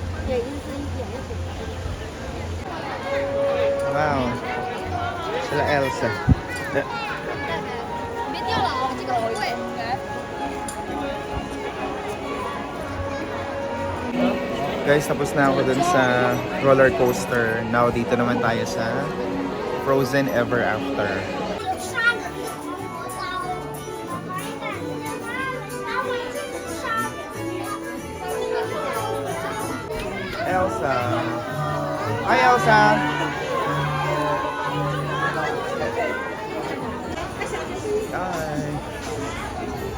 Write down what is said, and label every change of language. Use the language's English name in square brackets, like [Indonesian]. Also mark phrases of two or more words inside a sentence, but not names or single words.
[Filipino] Wow. Sila Elsa. [Chinese] 别掉了啊，这个很贵。 [Filipino] Guys, tapos na ako dun sa roller coaster. Now, dito naman tayo sa Frozen Ever After. Elsa. Hi, Elsa. Hi.